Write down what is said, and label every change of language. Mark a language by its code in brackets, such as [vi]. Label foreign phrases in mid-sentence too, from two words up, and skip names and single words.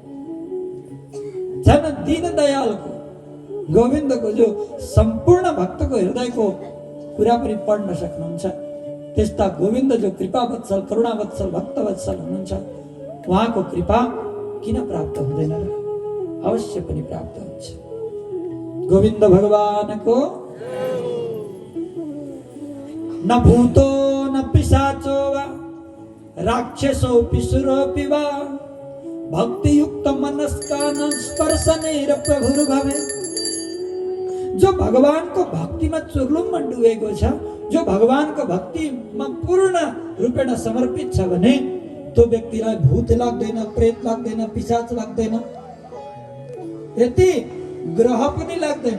[ne] झन् दीन दयालको गोविन्दको जो सम्पूर्ण भक्तको हृदयको कुरा पनि पढ्न सक्नुहुन्छ। त्यस्ता गोविन्द जो कृपावत्सल, करुणावत्सल, भक्तवत्सल हुनुहुन्छ, उहाँको कृपा किन प्राप्त हुँदैन? अवश्य पनि प्राप्त हुन्छ। गोविन्द भगवानको [sa] न भूतो न पिशाचो वा राक्षसो पिसुरोऽपि वा भक्तियुक्त मनस्कानं स्पर्शनेर प्रभुर्भवे। [ne] जो भगवानको भक्तिमा चुर्लुममा डुबेको छ, जो भगवानको भक्तिमा पूर्ण रूपेण समर्पित छ भने त्यो व्यक्तिलाई भूत लाग्दैन, प्रेत लाग्दैन, पिशाच लाग्दैन, यति ग्रह पनि लाग्दैन।